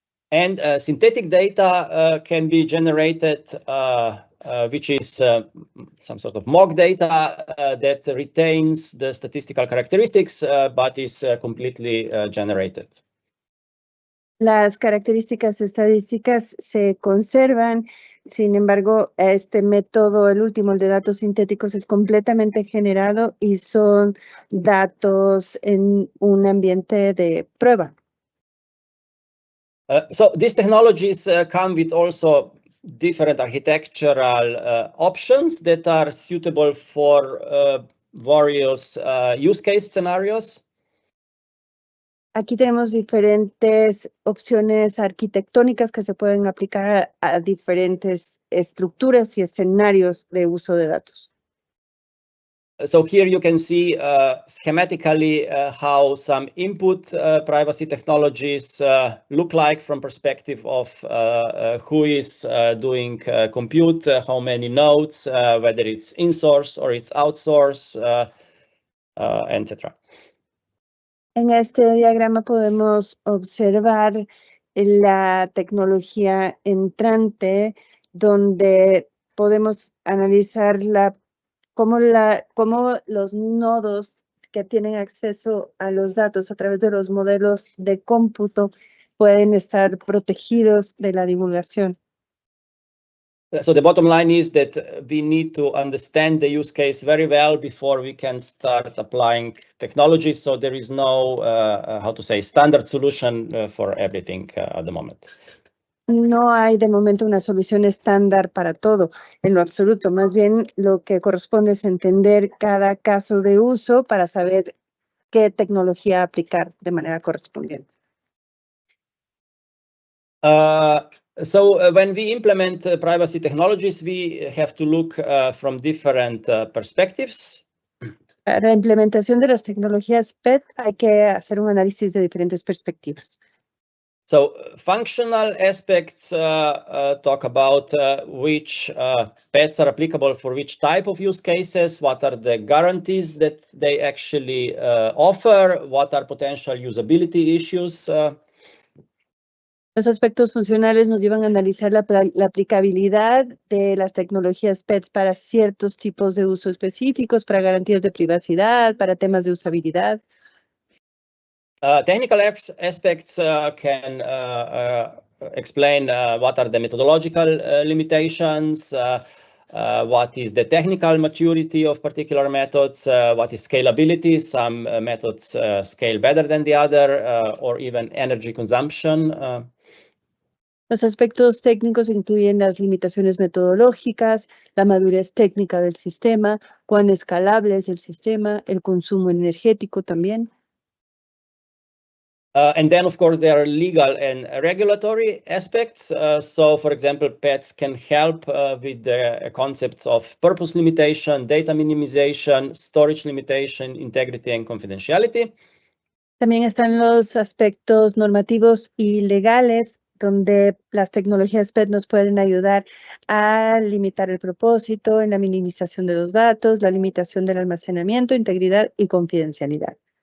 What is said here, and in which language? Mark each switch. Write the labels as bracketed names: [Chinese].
[English] And synthetic data can be generated, which is some sort of mock data that retains the statistical characteristics, but is completely generated. [Spanish] Las características estadísticas se conservan, sin embargo, este método, el último, el de datos sintéticos, es completamente generado y son datos en un ambiente de prueba. [English] So these technologies come with also different architectural options that are suitable for various use case scenarios. [Spanish] Aquí tenemos diferentes opciones arquitectónicas que se pueden aplicar a diferentes estructuras y escenarios de uso de datos. [English] So here you can see schematically how some input privacy technologies look like from perspective of who is doing compute, how many nodes, whether it's in-source or it's outsource, etc. [Spanish] En este diagrama podemos observar la tecnología entrante, donde podemos analizar cómo los nodos que tienen acceso a los datos a través de los modelos de cómputo pueden estar protegidos de la divulgación. [English] So the bottom line is that we need to understand the use case very well before we can start applying technology. So there is no, how to say, standard solution for everything at the moment. [Spanish] No hay de momento una solución estándar para todo, en lo absoluto. Más bien lo que corresponde es entender cada caso de uso para saber qué tecnología aplicar de manera correspondiente. [English] So when we implement privacy technologies, we have to look from different perspectives. [Spanish] Para la implementación de las tecnologías PET hay que hacer un análisis de diferentes perspectivas. [English] So functional aspects talk about which PETs are applicable for which type of use cases, what are the guarantees that they actually offer, what are potential usability issues. [Spanish] Los aspectos funcionales nos llevan a analizar la aplicabilidad de las tecnologías PETs para ciertos tipos de uso específicos, para garantías de privacidad, para temas de usabilidad. [English] Technical aspects can explain what are the methodological limitations, what is the technical maturity of particular methods, what is scalability, some methods scale better than the other, or even energy consumption. [Spanish] Los aspectos técnicos incluyen las limitaciones metodológicas, la madurez técnica del sistema, cuán escalable es el sistema, el consumo energético también. [English] And then, of course, there are legal and regulatory aspects. So, for example, PETs can help with the concepts of purpose limitation, data minimization, storage limitation, integrity, and confidentiality. [Spanish] También están los aspectos normativos y legales, donde las tecnologías PET nos pueden ayudar a limitar el propósito, en la minimización de los datos, la limitación del almacenamiento, integridad y confidencialidad.